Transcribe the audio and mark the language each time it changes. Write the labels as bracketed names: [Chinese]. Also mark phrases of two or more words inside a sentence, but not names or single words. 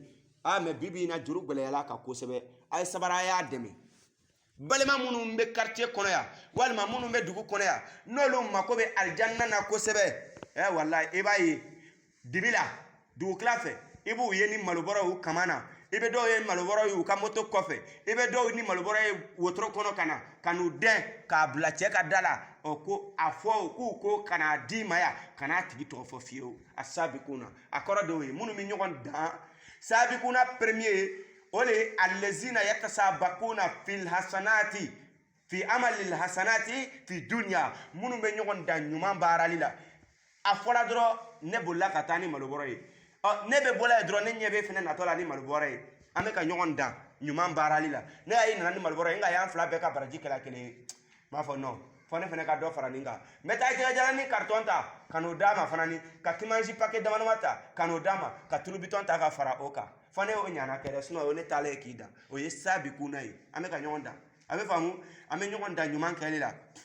[Bambara] mɛ bibi in na juru gwɛlɛyala ka kosɛbɛ a ye sabari a y'a dɛmɛ balima minnu bɛ quartier kɔnɔ yan walima minnu bɛ dugu kɔnɔ yan n'olu mako bɛ alijanna na kosɛbɛ walayi i b'a ye dibi la dugukila fɛ i b'u ye ni malobɔrɔw kama na i bɛ dɔw ye malobɔrɔ ye u ka moto kɔfɛ i bɛ dɔw ni malobɔrɔ ye wotoro kɔnɔ ka na ka n'u dɛn k'a bila cɛ ka da la ko a fɔ k'u ko ka n'a d'i ma yan ka n'a tigi tɔgɔ fɔ fiyewu a sabikuna a kɔrɔ dɔw ye minnu bɛ ɲɔgɔn dan sabikuna premier o le ye [Arabic] الذين يتسابقون في الحسنات في أعمال الحسنات في الدنيا [Bambara] minnu bɛ ɲɔgɔn dan ɲuman baarali la a fɔla dɔrɔn ne bolila ka taa ni malobɔrɔ ye ne bɛ bɔla ye dɔrɔn ne ɲɛ bɛ fɛnɛ natɔ la ni malobɔrɔ ye an bɛ ka ɲɔgɔn dan ɲuman baarali la ne y'a nana ni malobɔrɔ ye nka y'an fila bɛɛ ka baraji kɛla kelen ye m'a fɔ non fɔ ne fɛnɛ ka dɔ fara nin kan n bɛ taa jɛgɛjalan ni carton ta ka n'o d'a ma fana ni ka kimansi paquet dama dama ta ka n'o d'a ma ka tulu bitɔn ta ka fara o kan fɔ ne y'o ɲana kɛ dɛ sinon o ne taalen ye k'i dan o ye sabikuna ye an bɛ ka ɲɔgɔn dan a bɛ faamu an bɛ ɲɔgɔn dan ɲuman kɛli la